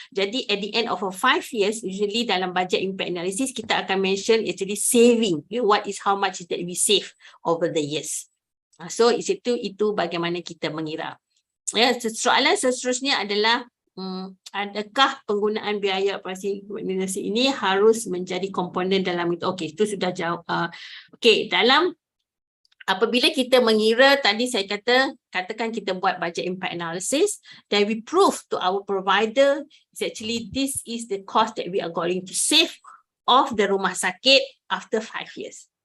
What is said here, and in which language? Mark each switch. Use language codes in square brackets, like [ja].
[en] Jadi at the end of 5 years, usually dalam budget impact analysis kita akan mention actually saving, how much that we save over the years. [ms] So itu bagaimana kita mengira. Ya, soalan seterusnya adalah adakah penggunaan biaya operasi ini harus menjadi komponen dalam itu? Okey, itu sudah jawab. [en] Okey, apabila kita mengira, tadi saya katakan kita buat budget impact analysis, then we prove to our provider is actually this is the cost that we are going to save of the rumah sakit after 5 years.